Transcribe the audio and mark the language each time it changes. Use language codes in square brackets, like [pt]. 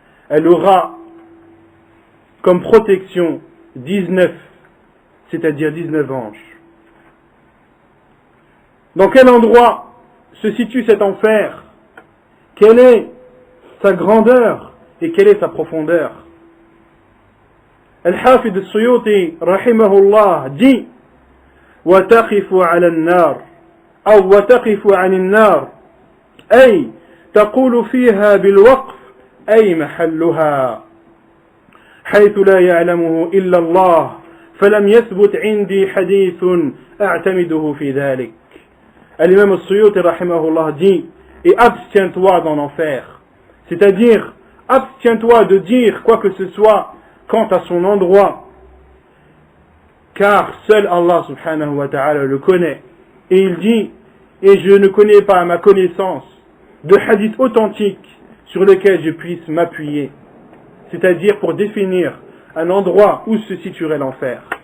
[fr] Elle aura comme protection 19, c'est-à-dire 19 anges. Dans quel endroit se situe cet enfer? Quelle est sa grandeur et quelle est sa profondeur? [ar] Al-Hafid al-Suyuti rahimahullah dit وَتَقِفُ عَلَى النَّارِ أو وَتَقِفُ عَنِ النَّارِ أي تقول فيها بالوقف أي محلها حيث لا يعلمه إلا الله فلم يثبت عندي حديث أعتمده في ذلك. [fr] L'imam al-Suyuti rahimahullah dit, et abstiens-toi dans l'enfer, c'est-à-dire abstiens-toi de dire quoi que ce soit quant à son endroit, car seul Allah subhanahu wa ta'ala le connaît. Et il dit, et je ne connais pas à ma connaissance de hadith authentique sur lequel je puisse m'appuyer, c'est-à-dire pour définir un endroit où se situerait l'enfer.